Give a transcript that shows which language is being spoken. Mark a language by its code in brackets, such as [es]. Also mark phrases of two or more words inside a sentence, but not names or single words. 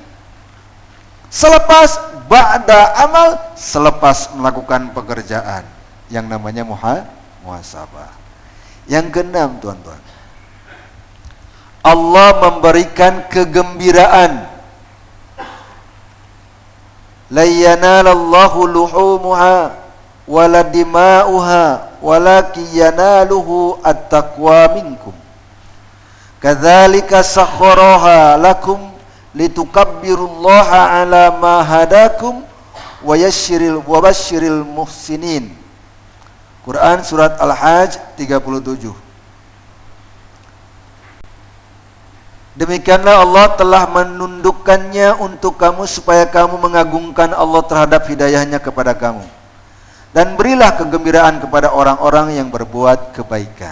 [id] Selepas [ar] بعد عمل, [id] selepas melakukan pekerjaan, yang namanya muhasabah. Yang keenam, tuan-tuan, Allah memberikan kegembiraan. [ar] لا ينال الله لحومها ولا دماؤها ولكن يناله التقوى منكم. كذلك سخرها لكم لتكبروا الله على ما هداكم وبشر المحسنين. [id] Quran surat Al-Hajj 37. Demikianlah Allah telah menundukkannya untuk kamu supaya kamu mengagungkan Allah terhadap hidayahnya kepada kamu. Dan berilah kegembiraan kepada orang-orang yang berbuat kebaikan.